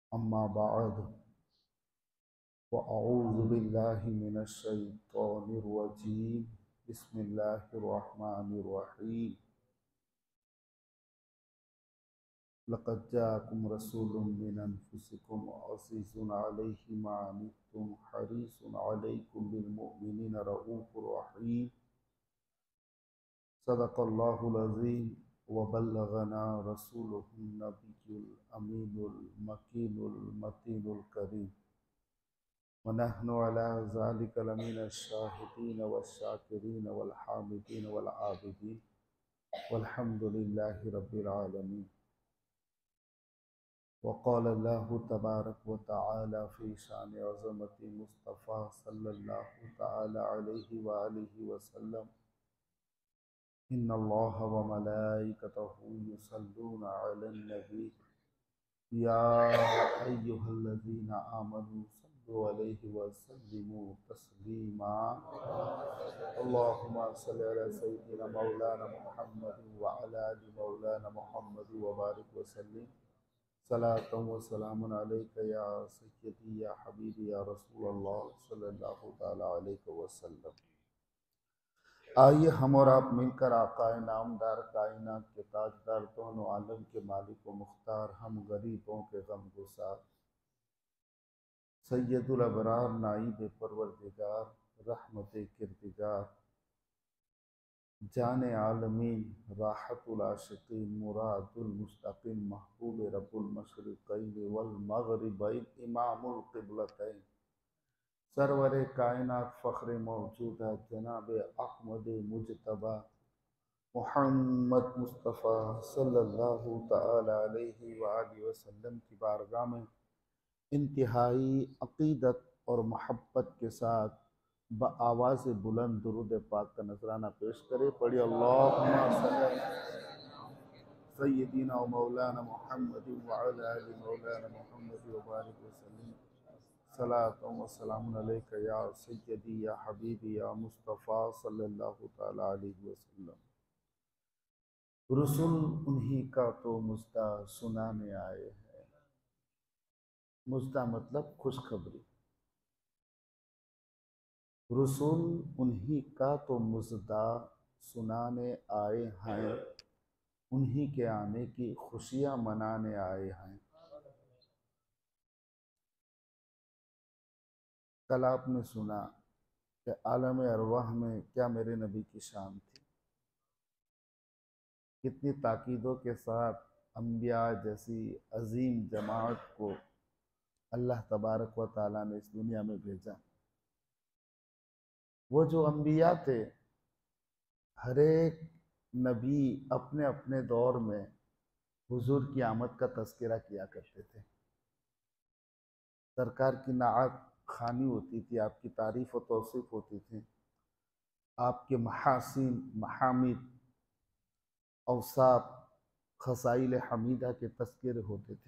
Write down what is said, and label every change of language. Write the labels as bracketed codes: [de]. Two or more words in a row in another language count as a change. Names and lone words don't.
[ar] أما بعد وأعوذ بالله من الشيطان الرجيم بسم الله الرحمن الرحيم لقد جاءكم رسول من أنفسكم عزيز عليه ما عنتم حريص عليكم بالمؤمنين رءوف رحيم صدق الله العظيم وبلغنا رسوله النبي الأمين المكين المتين الكريم ونحن على ذلك لمن الشاهدين والشاكرين والحامدين والعابدين والحمد لله رب العالمين. وقال الله تبارك وتعالى في شأن عظمة مصطفى صلى الله تعالى عليه وآله وسلم إن الله وملائكته يصلون على النبي يا أيها الذين آمنوا صلوا عليه وسلموا تسليما. اللهم صل على سيدنا مولانا محمد وعلى آل مولانا محمد وبارك وسلم صلاة وسلام عليك يا سيدي يا حبيبي يا رسول الله صلى الله تعالى عليه وسلم. [ur] آئیے ہم اور آپ مل کر آقائے نامدار کائنات کے تاجدار دونوں عالم کے مالک و مختار ہم غریبوں کے غمگسار سید الابرار نائب پروردگار رحمت کردگار جان عالمین راحت العاشقین مراد المستقین محبوب [ar] رب المشرقين والمغربين إمام القبلتين [ur] سرور کائنات فخر موجودہ جناب احمد مجتبی محمد مصطفی [ar] صلى الله تعالى عليه وآله وسلم [ur] کی بارگاہ میں انتہائی عقیدت اور محبت کے ساتھ آواز بلند درود پاک کا نذرانہ پیش کرے. [ar] پڑھی اللهم صل سيدنا ومولانا محمد وعلى آل مولانا محمد وبارك وسلم صلاة وسلام عليك يا سيدي يا حبيبي يا مصطفى صلى الله تعالى عليه وسلم. [ur] رسول انہیں کا تو مژدہ سنانے آئے ہیں. مژدہ مطلب خوشخبری. رسول انہیں کا تو مژدہ سنانے آئے ہیں، انہیں کے آنے کی خوشیاں منانے آئے ہیں. کل آپ نے سنا کہ عالم ارواح میں کیا میرے نبی کی شان تھی، کتنی تاکیدوں کے ساتھ انبیا جیسی عظیم جماعت کو اللہ [ar] تبارك وتعالى [ur] نے اس دنیا میں بھیجا. وہ جو انبیا تھے، ہر ایک نبی اپنے اپنے دور میں حضور کی آمد کا تذکرہ کیا کرتے تھے. سرکار کی نعت خوانی ہوتی تھی، آپ کی تعریف اور توصیف ہوتی تھی، آپ کے محاسن محامد اوصاف خصائل حمیدہ کے تذکرے ہوتے تھے.